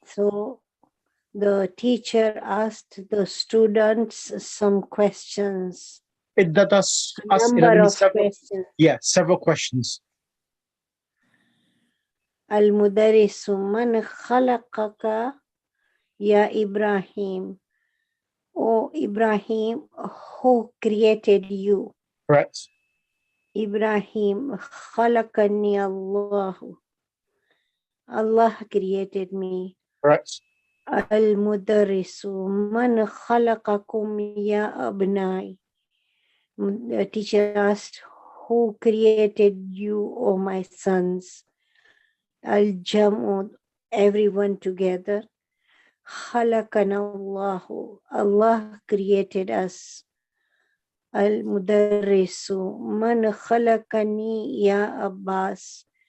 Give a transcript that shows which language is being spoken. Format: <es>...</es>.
<en>So the teacher asked the students some questions. That does Number of questions. Yeah, several questions.</en> <ar>المدرس من خلقك يا إبراهيم?</ar> <en>Oh Ibrahim, who created you? Correct.</en> <ar>Ibrahim, خلقني الله.</ar> <en>Allah created me. Correct.</en> <ar>المدرس من خلقكم يا أبنائي?</ar> <en>The teacher asked, who created you, O my sons? Al-Jam'u, everyone together.</en> <ar>خلقنا الله.</ar> <en>Allah created us.</en> <ar>Al-Mudarrisu man khalaqani ya Abbas?</ar>